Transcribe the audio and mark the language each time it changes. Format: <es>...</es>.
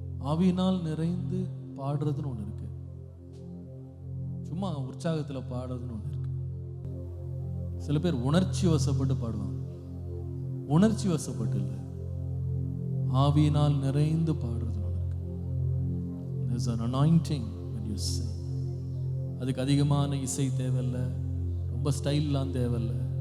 <ta>ஆவியினால் நிறைந்து பாடுறதுன்னு ஒண்ணு இருக்கு, சும்மா உற்சாகத்துல பாடுறதுன்னு ஒண்ணு இருக்கு. சில பேர் உணர்ச்சி வசப்பட்டு பாடுவாங்க. உணர்ச்சி வசப்பட்டு இல்லை, ஆவியினால் நிறைந்து பாடுறதுன்னு ஒண்ணு இருக்கு.</ta> <en>There's an anointing when you sing.</en> <ta>அதுக்கு அதிகமான இசை தேவையில்லை, ரொம்ப ஸ்டைல்லாம் தேவையில்லை.</ta>